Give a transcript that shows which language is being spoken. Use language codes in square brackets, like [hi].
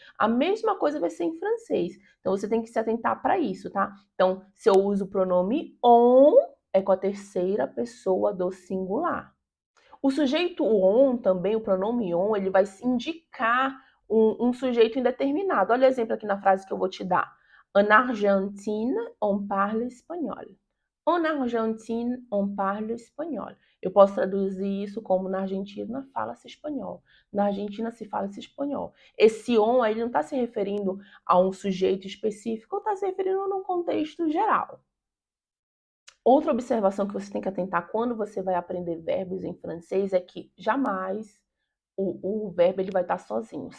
[pt] A mesma coisa vai ser em francês. Então você tem que se atentar para isso, tá? Então, se eu uso o pronome on, é com a terceira pessoa do singular. O sujeito on também, o pronome on, ele vai indicar um sujeito indeterminado. Olha o exemplo aqui na frase que eu vou te dar. [fr] En Argentine, on parle espagnol. En Argentine, on parle espagnol. [pt] Eu posso traduzir isso como na Argentina fala-se espanhol. Na Argentina se fala-se espanhol. Esse on aí não está se referindo a um sujeito específico, está se referindo a um contexto geral. Outra observação que você tem que atentar quando você vai aprender verbos em francês é que jamais o verbo ele vai estar sozinho.